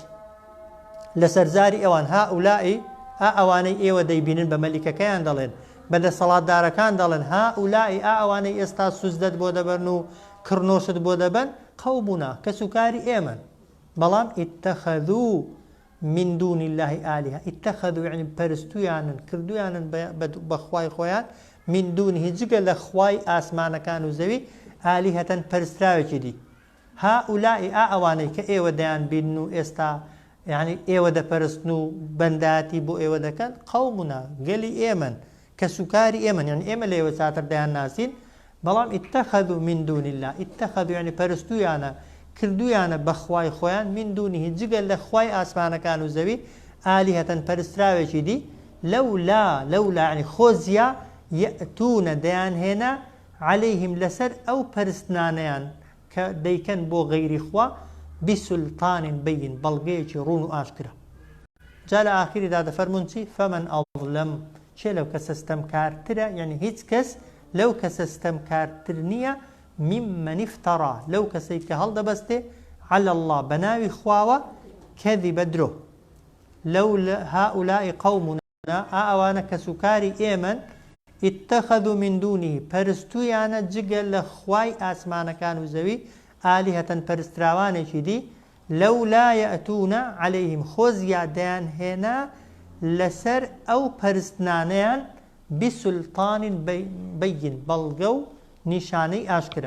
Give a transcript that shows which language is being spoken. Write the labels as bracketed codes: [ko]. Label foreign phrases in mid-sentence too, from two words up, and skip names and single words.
[ckb] لە سەرزاری ئەوان هاولائی ئەوانەی ئێوە دەیبینن بە مەلیکەکەیان دەڵێن بەدەسەڵاتدارەکان دەڵێن هاولائی ئەوانەی ئێستا سوزدەت بۆ دەبەن و کڕنۆشت بۆ دەبەن قەومونا کە سوکاری ئێمەن بەڵام [ar] ئیتەخەذوو من دون الله آلهة اتخذوا [ckb] يعني پرستویانن کردویانن بخوای خۆیان [ar] من دونه [ckb] جگە لە خوای ئاسمانەکان و زەوی ئالیهەتەن پەرستراوێکی دی هاولائی ئەوانەی کە ئێوە دەیان بین و ئێستا یعنی ئێوە دەپەرستن و بەنداتی بۆ ئێوە دەکەن قەومنا گەلی ئێمەن کە سوکاری ئێمەن یعنی ئێمە لێوە چاتر دەیان ناسین بەڵام [ar] اتخذوا من دون الله اتخذوا [ckb] يعني پەرستویانە کردویانە بە خوای خۆیان [ar] من دونیه [ckb] جگەل لە خوای ئاسمانەکان و زەوی ئالیهەتەن پەرستراوێکی دی لەولا عنی خۆزیە یەئتونە دەیانهێنا عەلەیهم لەسەر ئەو پەرستنانەیان کە دەیکەن بۆ غەیری خوا [ar] بسولتانین بەین [ckb] بەڵگەیەکی ڕوون و ئاشکرا. جا لە ئاخریدا دەفەرمون چی [ar] فەمەن ئەظلەم [ckb] چێ لەو کەسە ستەمکارترە یعنی هیچ کەس لەو کەسە ستەمکارتر نییە [ar] ممن افترا [ckb] لەو کەسەی کە هەڵدەبەستێ [ar] على الله [ckb] بەناوی خواوە کەذیبە درۆ لەو [ar] هؤلاء قومنا [ckb] ئەوانە کەسوکاری ئێمەن [ar] اتخذوا من دونه [ckb] پەرستویانە جگە لە خوای ئاسمانەکان و زەوی ئالیهەتەن پەرستراوانێکی دی [ar] لەولا یەئتونە عەلەیهم [ckb] خۆزیا دەیانهێنا لەسەر ئەو پەرستنانەیان [ar] بسولتانین بەین [ckb] بەڵگە و نیشانەی ئاشکرا.